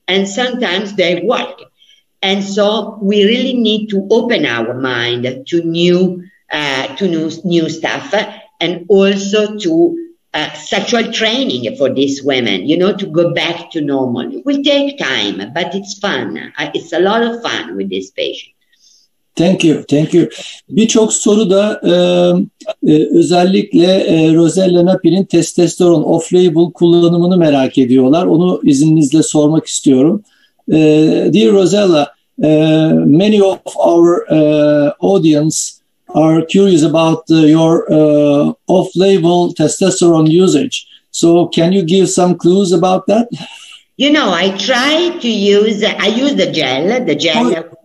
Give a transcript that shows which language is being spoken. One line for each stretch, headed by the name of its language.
English: And sometimes they work. And so we really need to open our mind to new stuff, and also to sexual training for these women, to go back to normal. It will take time, but it's fun. It's a lot of fun with this patient. Thank you.
Turkish: Birçok soru da özellikle Rossella Nappi'nin testosteron off-label kullanımını merak ediyorlar. Onu izninizle sormak istiyorum.
English: Dear Rossella, many of our audience are curious about your off-label testosterone usage. So can you give some clues about that? I try to use the gel.